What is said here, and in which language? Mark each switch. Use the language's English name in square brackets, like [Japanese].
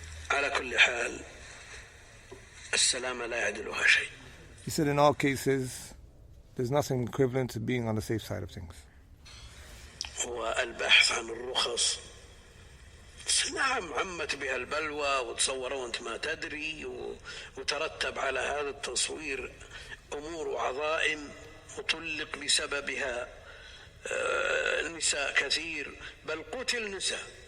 [Arabic] على كل حال السلامة لا يعدلها شيء. [English] He said in all cases there's nothing equivalent to being on the safe side of things. [Arabic] والبحث عن الرخص نعم عمت بها البلوى وتصور وانت ما تدري وترتب على هذا التصوير أمور وعظائم وطلق بسببها النساء كثير بل قتل نساء.